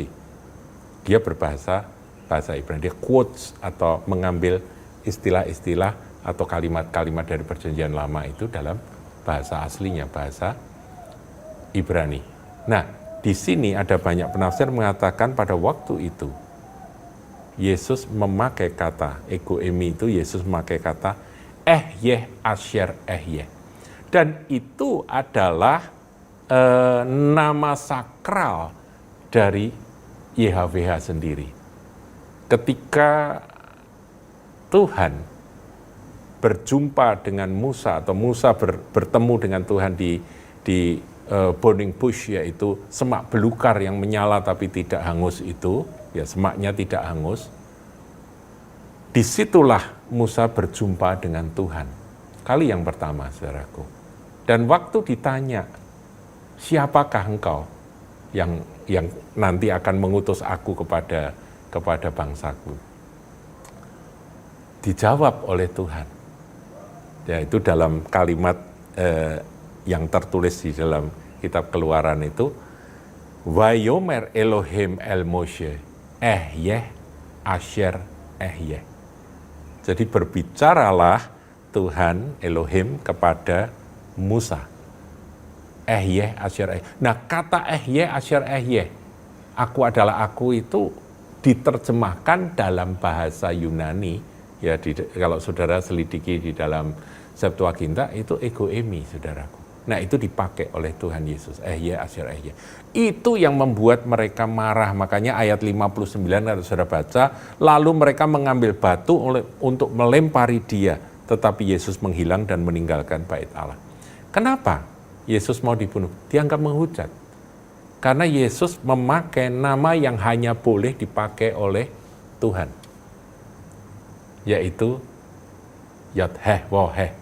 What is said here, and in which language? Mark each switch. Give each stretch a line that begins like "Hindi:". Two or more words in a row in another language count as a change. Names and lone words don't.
Indonesian: Dia berbahasa Ibrani, dia quotes atau mengambil istilah-istilah atau kalimat-kalimat dari perjanjian lama itu dalam bahasa aslinya, bahasa Ibrani. Nah, di sini ada banyak penafsir mengatakan pada waktu itu Yesus memakai kata egoemi itu, Yesus memakai kata
Hebrew: אהיה אשר אהיה.
Indonesian: Dan itu adalah nama sakral dari YHWH sendiri. Ketika Tuhan berjumpa dengan Musa atau Musa bertemu dengan Tuhan di
English: burning bush,
Indonesian: yaitu semak belukar yang menyala tapi tidak hangus itu, ya semaknya tidak hangus. Disitulah Musa berjumpa dengan Tuhan kali yang pertama, saudaraku. Dan waktu ditanya, siapakah engkau yang nanti akan mengutus aku kepada bangsaku? Dijawab oleh Tuhan. Ya, itu dalam kalimat yang tertulis di dalam kitab Keluaran itu,
Hebrew: ויאמר אלוהים אל משה אהיה אשר אהיה.
Indonesian: Jadi berbicaralah Tuhan Elohim kepada Musa.
Hebrew: אהיה אשר אהיה.
Indonesian: Nah, kata
Hebrew: אהיה אשר אהיה,
Indonesian: aku adalah aku, itu diterjemahkan dalam bahasa Yunani, ya kalau saudara selidiki di dalam Septuaginta itu egoemi, saudaraku. Nah, itu dipakai oleh Tuhan Yesus,
Hebrew: אהיה אשר אהיה.
Indonesian: Itu yang membuat mereka marah, makanya ayat 59 kalau saudara baca, lalu mereka mengambil batu untuk melempari dia, tetapi Yesus menghilang dan meninggalkan bait Allah. Kenapa Yesus mau dibunuh? Dianggap menghujat. Karena Yesus memakai nama yang hanya boleh dipakai oleh Tuhan, yaitu Yod-Heh-Woh-Heh.